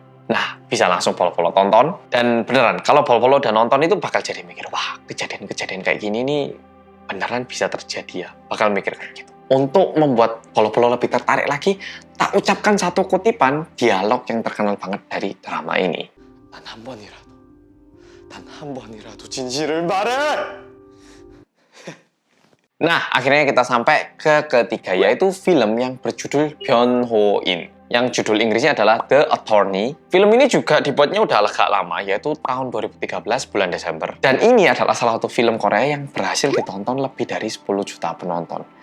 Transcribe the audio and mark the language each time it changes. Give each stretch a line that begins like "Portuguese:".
Indonesian: Nah, bisa langsung polo-polo tonton. Dan beneran, kalau polo-polo udah nonton itu bakal jadi mikir, wah, kejadian-kejadian kayak gini nih beneran bisa terjadi ya. Bakal mikir kayak gitu. Untuk membuat polo-polo lebih tertarik lagi, tak ucapkan satu kutipan dialog yang terkenal banget dari drama ini.
Korean: 단 한 번이라도, 단 한 번이라도 진실을 말해!
Indonesian: Nah, akhirnya kita sampai ke ketiga, yaitu film yang berjudul Byun-ho-in. yang judul Inggrisnya adalah The Attorney. Film ini juga dibuatnya udah agak lama, yaitu tahun 2013 bulan Desember. Dan ini adalah salah satu film Korea yang berhasil ditonton lebih dari 10 juta penonton.